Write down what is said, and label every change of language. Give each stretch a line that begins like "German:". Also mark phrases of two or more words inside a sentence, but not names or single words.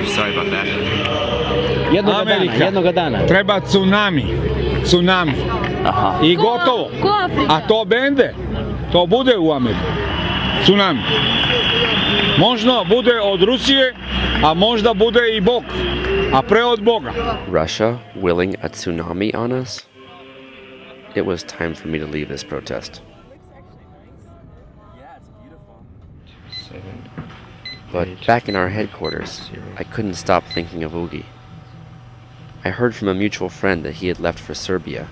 English: Sorry about that.
Serbian: Jednoga dana. Treba tsunami. Aha. I gotovo. A to bende. To bude u Americi. Tsunami. Možda bude od Rusije, a možda bude I Bog. A pre od Boga.
English: Russia willing a tsunami on us? It was time for me to leave this protest. But back in our headquarters, I couldn't stop thinking of Ugi. I heard from a mutual friend that he had left for Serbia.